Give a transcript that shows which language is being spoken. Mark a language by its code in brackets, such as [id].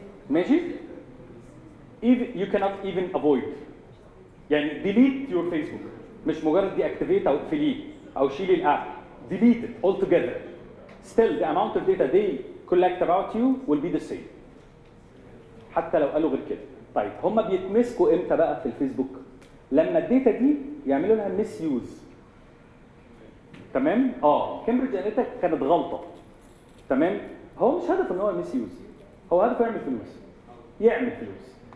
[en] ماشي؟ you cannot even avoid. [ar] يعني [en] delete your Facebook، [ar] مش مجرد deactivate او اقفليه او شيلي الاب. [en] delete it altogether. Still the amount of data they collect about you will be the same. [ar] حتى لو قالوا غير كده. طيب هم بيتمسكوا امتى بقى في الفيسبوك؟ لما الداتا دي يعملوا لها ميس يوز. تمام؟ كامبريدج اناليتيكا كانت غلطه. تمام؟ هو مش هدف ان هو ميس يوز، هو هدفه يعمل فلوس. يعمل فلوس.